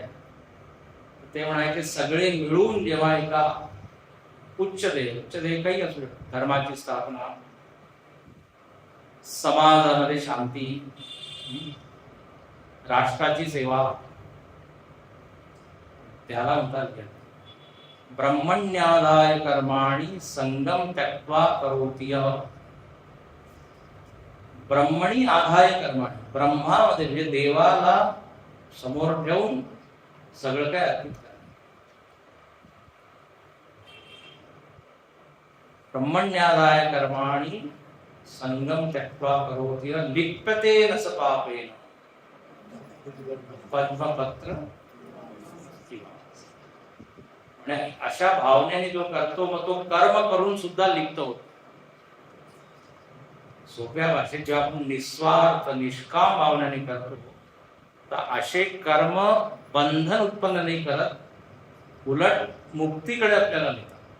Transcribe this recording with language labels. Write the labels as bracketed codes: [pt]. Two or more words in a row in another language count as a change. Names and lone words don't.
[mr] ते म्हणायचे सगळे मिळून जेव्हा एका उच्च ध्येय काही असू शकतं, धर्माची स्थापना, समाजामध्ये शांती, राष्ट्राची सेवा, त्याला म्हणतात [sa] ब्रह्मण्यादाय कर्माणि संगम त्यक्त्वा करोति यः. ब्रह्मणी आधाय कर्माणि, [mr] ब्रह्मामध्ये म्हणजे देवाला समोर ठेवून सगळं काय अर्पित करा. [sa] ब्रह्मण्यादाय कर्माणि संगम त्यक्त्वा करोति यः लिप्यते न स पापेन पद्मपत्र. [mr] अशा भावनेने जो करतो मग तो कर्म करून सुद्धा लिप्त होतो. सोप्या भाषेत जेव्हा आपण निस्वार्थ निष्काम भावनेने करतो तर असे कर्म बंधन उत्पन्न नाही करत, उलट मुक्तीकडे आपल्याला नेतात.